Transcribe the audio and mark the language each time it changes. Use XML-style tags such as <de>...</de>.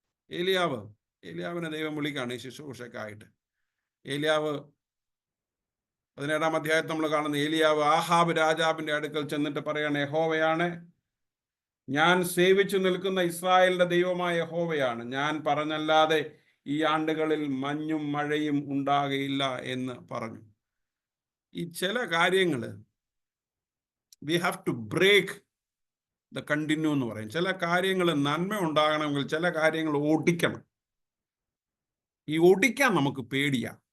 <ml>ഏലിയാവിനെ ദൈവം വിളിക്കാണ് ഈ ശുശ്രൂഷക്കായിട്ട്. ഏലിയാവ് 17-ാം അധ്യായത്തിൽ നമ്മൾ കാണുന്ന ഏലിയാവ് ആഹാബ് രാജാവിന്റെ അടുക്കൽ ചെന്നിട്ട് പറയാണ്, യഹോവയാണ് ഞാൻ സേവിച്ചു നിൽക്കുന്ന ഇസ്രായേലിന്റെ ദൈവമായ യഹോവയാണ്, ഞാൻ പറഞ്ഞല്ലാതെ ഈ ആണ്ടുകളിൽ മഞ്ഞും മഴയും ഉണ്ടാകയില്ല എന്ന് പറഞ്ഞു. ഈ ചില കാര്യങ്ങൾ</ml> <en>we have to break the continue</en> <ml>എന്ന് പറയും. ചില കാര്യങ്ങൾ നന്മ ഉണ്ടാകണമെങ്കിൽ ചില കാര്യങ്ങൾ ഓടിക്കണം. ഈ ഓടിക്കാൻ നമുക്ക് പേടിയാ.</ml>